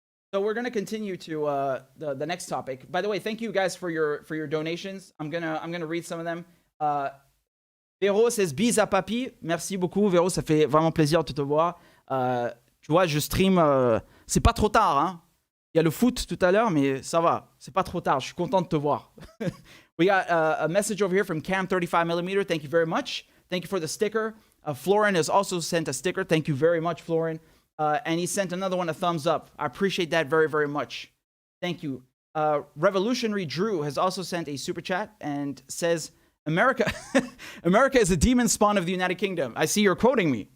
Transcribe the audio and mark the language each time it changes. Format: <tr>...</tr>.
<en>So we're going to continue to the next topic. By the way, thank you guys for your donations. I'm gonna read some of them.</en> <fr>Véro says bis à papy. Merci beaucoup, Véro. Ça fait vraiment plaisir de te voir. Tu vois, je stream. C'est pas trop tard, hein. Il y a le foot tout à l'heure, mais ça va. C'est pas trop tard. Je suis content de te voir.</fr> <en>We got a message over here from Cam 35mm. Thank you very much. Thank you for the sticker. Florin has also sent a sticker. Thank you very much, Florin. And he sent another one a thumbs up. I appreciate that very, very much. Thank you. Revolutionary Drew has also sent a super chat and says, America is a demon spawn of the United Kingdom. I see you're quoting me.</en>